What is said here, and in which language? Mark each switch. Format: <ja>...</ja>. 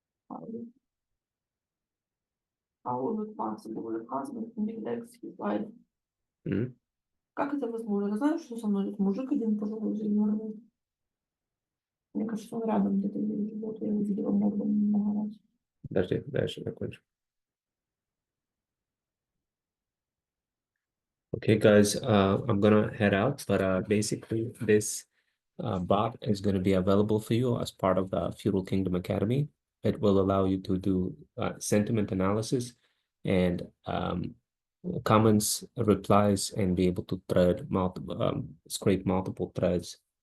<en>How is it possible that husband neglects his wife? М?</en> <ru>Как это возможно? Знаешь, что со мной тут мужик один пожилой живет? Мне кажется, он рядом где-то живет. Я его видела много раз. Подожди, дальше закончу.</ru> <en>Okay, guys, I'm gonna head out, but basically this bot is going to be available for you as part of the Fudal Kingdom Academy. It will allow you to do sentiment analysis and comments, replies, and be able to thread multiple, scrape multiple threads.</en>